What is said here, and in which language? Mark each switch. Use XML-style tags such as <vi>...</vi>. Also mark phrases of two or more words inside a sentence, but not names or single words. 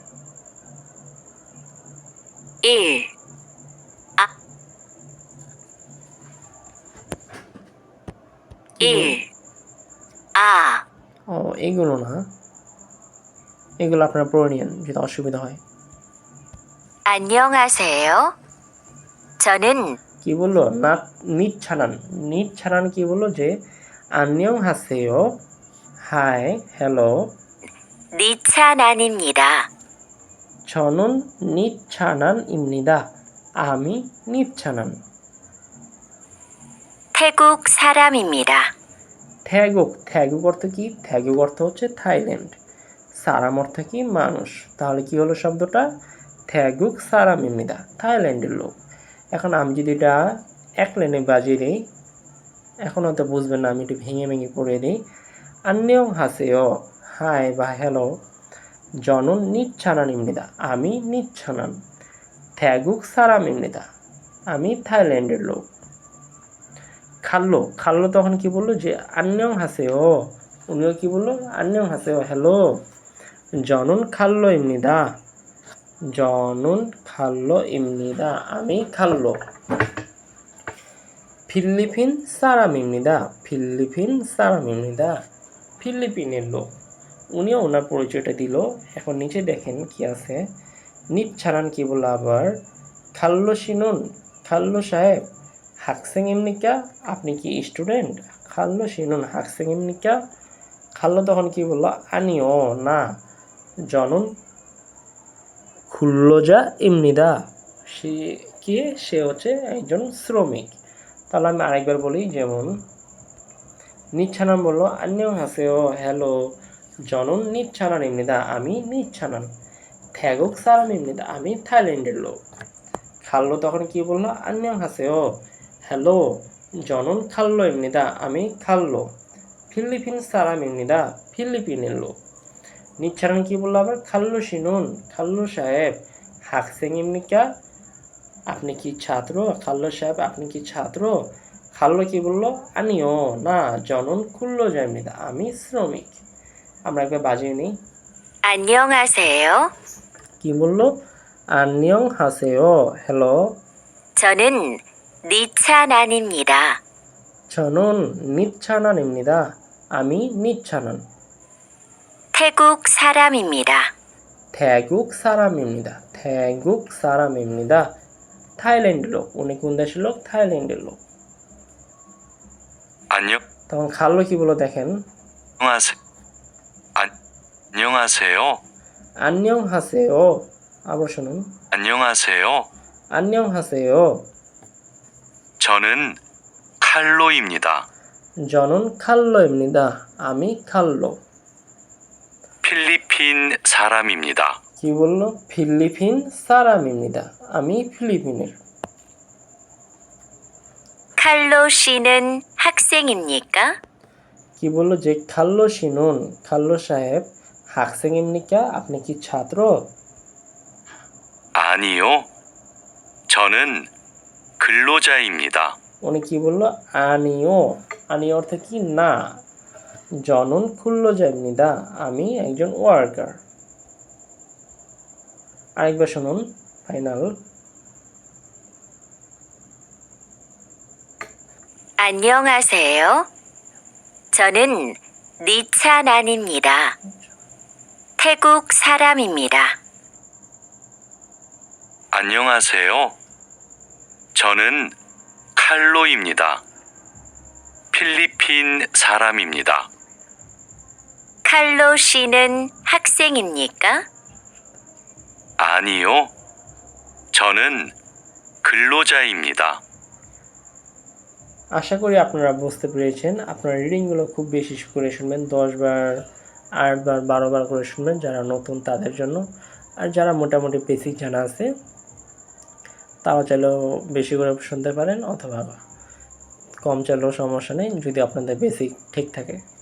<bn>ও এগুলো না, এগুলো আপনারা পড়ে নিন যদি অসুবিধা হয়।</bn> <ko>안녕하세요. 저는</ko> <bn>কি বললো? না নিট ছাড়ান, নিট ছাড়ান কি বললো? যে</bn> <ko>안녕 하세요,</ko> <bn>হাই হ্যালো,</bn> <ko>니차난입니다. 저는 니차난입니다.</ko> <bn>আমি নিচ্ছানান।</bn> <ko>태국 사람입니다.</ko> <bn>태국, 태국 অর্থ কি? 태국 অর্থ হচ্ছে থাইল্যান্ড, সারাম অর্থ কি? মানুষ। তাহলে কি হলো শব্দটা?</bn> <ko>태국 사람입니다,</ko> <bn>থাইল্যান্ডের লোক। এখন আমি যদি এটা এক লাইনে বাজিয়ে দিই, এখন হয়তো বুঝবেন না, আমি একটু ভেঙে ভেঙে পড়ে দিই।</bn> <ko>안녕 하세요,</ko> <bn>হাই বা হ্যালো,</bn> <ko>저는 니차난입니다,</ko> <bn>আমি নিচ্ছানান।</bn> <ko>태국 사람입니다,</ko> <bn>আমি থাইল্যান্ডের লোক। খাল্লো, খাল্লো তখন কি বললো? যে</bn> <ko>안녕 하세요,</ko> <bn>উনিও কি বললো?</bn> <ko>안녕 하세요, হ্যালো। 저는 칼로입니다, 저는 칼로입니다,</ko> <bn>আমি খাল্লো।</bn> <ko>필리핀 사람입니다, 필리핀 사람입니다,</ko> <bn>ফিলিপিনের লোক। উনিও ওনার পরিচয়টা দিল। এখন নিচে দেখেন কি আছে। নিট ছাড়ান কি বললো আবার?</bn> <ko>칼로 씨는,</ko> <bn>খাল্লো সাহেব,</bn> <ko>학생 입니까,</ko> <bn>আপনি কি স্টুডেন্ট?</bn> <ko>칼로 씨는 학생 입니까.</ko> <bn>খাল্লো তখন কি বললো?</bn> <ko>আনিও না, 저는 근로자 입니다,</ko> <bn>সে কে? সে হচ্ছে একজন শ্রমিক। তাহলে আমি আরেকবার বলি, যেমন নিচ্ছানান বললো</bn> <ko>안녕 하세요,</ko> <bn>হ্যালো,</bn> <ko>저는 니차난입니다,</ko> <bn>আমি নিচ্ছানান।</bn> <ko>태국 사람입니다,</ko> <bn>আমি থাইল্যান্ডের লোক। খাল্লো তখন কি বললো?</bn> <ko>안녕 하세요,</ko> <bn>হ্যালো,</bn> <ko>저는 칼로입니다,</ko> <bn>আমি খাল্লো।</bn> <ko>필리핀 사람입니다,</ko> <bn>ফিলিপিনের লোক। নিচ্ছানান কি বললো আবার?</bn> <ko>칼로 씨는,</ko> <bn>খাল্লো সাহেব, হাকসেং입니까, আপনি কি ছাত্র? খাল্লো সাহেব আপনি কি ছাত্র? খাল্লো কি বললো? আনিও না,</bn> <ko>저는 근로자입니다,</ko> <bn>আমি শ্রমিক। আমরা একবার বাজিয়ে নিই।</bn> <ko>안녕하세요.</ko> <bn>কি বললো?</bn> <ko>안녕 하세요, হ্যালো, 저는 니차난입니다. 저는 니차난입니다, আমি নিচ্ছানান। 태국 사람입니다. 태국 사람입니다, 태국 사람입니다,</ko> <bn>থাইল্যান্ডের লোক। উনি কোন দেশের লোক? থাইল্যান্ডের লোক।</bn> <ko>안녕.</ko> <bn>তখন খাল্লো কি বলো দেখেন?</bn> <ko>안녕하세요. 안녕 하세요,</ko> <bn>আবার শুনুন।</bn> <ko>안녕하세요. 안녕 하세요, 저는 칼로입니다. 저는 칼로입니다,</ko> <bn>আমি খাল্লো।</bn> <ko>필리핀 사람입니다.</ko> <bn>কি বললো?</bn> <ko>필리핀 사람입니다,</ko> <bn>আমি ফিলিপিনের।</bn> <ko>칼로 씨는 학생입니까?</ko> <bn>কি বললো? যে</bn> <ko>칼로 씨는,</ko> <bn>খাল্লো সাহেব, হাকসেং입니까, আপনি কি ছাত্র?</bn> <ko>아니요. 저는 근로자입니다.</ko> <bn>উনি কি বললো? আনিও, আনিও অর্থ কি? না।</bn> <ko>저는 근로자입니다,</ko> <bn>আমি একজন ওয়ার্কার। আরেকবার শুনুন, ফাইনাল।</bn> <ko>안녕하세요. 저는 니찬안입니다. 태국 사람입니다. 안녕하세요. 저는 칼로입니다. 필리핀 사람입니다. 칼로 씨는 학생입니까? 아니요. 저는 근로자입니다.</ko> <bn>আশা করি আপনারা বুঝতে পেরেছেন। আপনারা রিডিংগুলো খুব বেশি করে শুনবেন, 10 বার 8 বার 12 বার করে শুনবেন যারা নতুন তাদের জন্য। আর যারা মোটামুটি বেসিক জানা আছে তারা চাইলেও বেশি করে শুনতে পারেন, অথবা কম চাইলেও সমস্যা নেই যদি আপনাদের বেসিক ঠিক থাকে।</bn>